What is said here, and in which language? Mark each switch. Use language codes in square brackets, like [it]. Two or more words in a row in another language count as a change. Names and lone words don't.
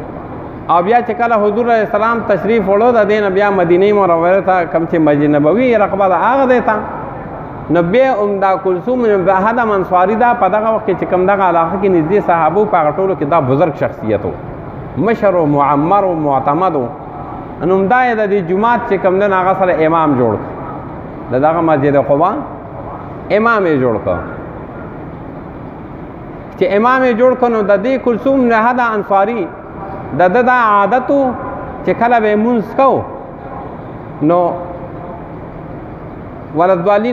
[ps] او بیا چې کله حضور [ar] علیه السلام [ps] تشریف وړو د دې نه بیا مدینې منورې ته کوم چې مسجد نبوي رقبه ده هغه دی ته، نو بیا دا کلثوم بن حدم انصاري دا په دغه وخت کې چې کوم دغه علاقه کې نږدې صحابو په هغه ټولو کې دا بزرګ شخصیت و، مشر و معمر و معتمد و. نو همدا یې د دې جومات چې کوم دی هغه سره امام جوړ کړ، د دغه مسجد قبا امام یې جوړ کړ. چې امام یې جوړ کړ نو د دې کلثوم بن حدم انصاري د ده دا عادت و چې کله به یې مونځ کو نو ولدوالین